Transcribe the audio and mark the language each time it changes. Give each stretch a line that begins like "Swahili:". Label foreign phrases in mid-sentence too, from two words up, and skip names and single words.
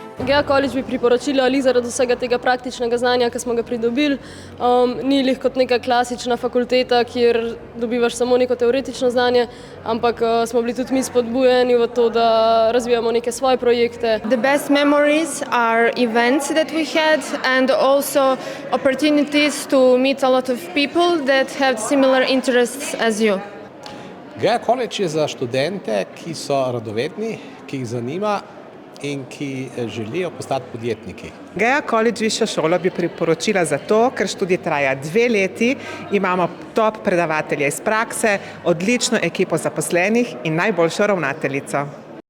Slovenian: GEA College bi priporočila ali zaradi vsega tega praktičnega znanja, ki smo ga pridobili. Ni lih kot neka klasična fakulteta, kjer dobivaš samo neko teoretično znanje, ampak smo bili tudi mi spodbujeni v to, da razvijamo neke svoje projekte.
English: The best memories are events that we had and also opportunities to meet a lot of people that have similar interests as you.
Slovenian: GEA College je za študente, ki so radovedni, ki jih zanima in ki želijo postati podjetniki. GEA College višjo šolo bi priporočila zato, ker študij traja 2 leti, imamo top predavatelje iz prakse, odlično ekipo zaposlenih in najboljšo ravnateljico.